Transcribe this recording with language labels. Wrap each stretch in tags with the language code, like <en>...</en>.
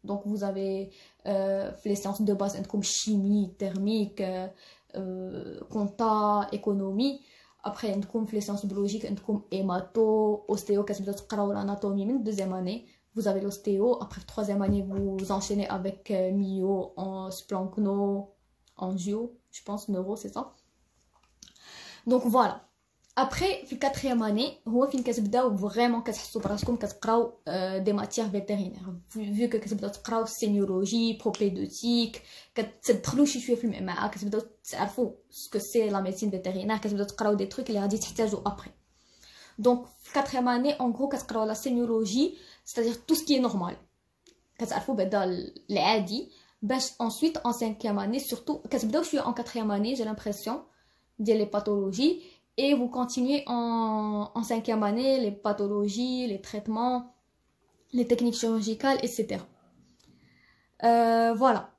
<fr>Donc vous avez les sciences de base comme chimie, thermique, compta, économie. Après les sciences biologiques comme hémato, ostéo, l'anatomie même deuxième année. Vous avez l'ostéo, après troisième année vous enchaînez avec myo, en splancno, angio, je pense neuro c'est ça. Donc voilà. Après</fr> <ar>في</ar> <fr>quatrième année</fr> <ar>هو فين كتبداو</ar> <fr>vraiment</fr> <ar>كتحسوا براسكم كتقراو</ar> <fr>des matières vétérinaires vu que</fr> <ar>كتبداو تقراو</ar> <fr>sémiologie, propédeutique</fr> <ar>كتدخلوا شي شويه في المعمعه كتبداو تعرفوا</ar> <fr>ce que c'est la médecine vétérinaire</fr> <ar>كتبداو تقراو</ar> <fr>des trucs</fr> <ar>اللي غادي تحتاجوا</ar> <fr>après. Donc في quatrième année en gros</fr> <ar>كتقراو</ar> <fr>la sémiologie c'est-à-dire tout ce qui est normal</fr> <ar>كتعرفوا بعدا العادي باش</ar> <fr>ensuite en cinquième année surtout</fr> <ar>كتبداو شويه</ar> <fr>en quatrième année j'ai l'impression les pathologies et vous continuez en cinquième année les pathologies, les traitements, les techniques chirurgicales, etc. Voilà.</fr>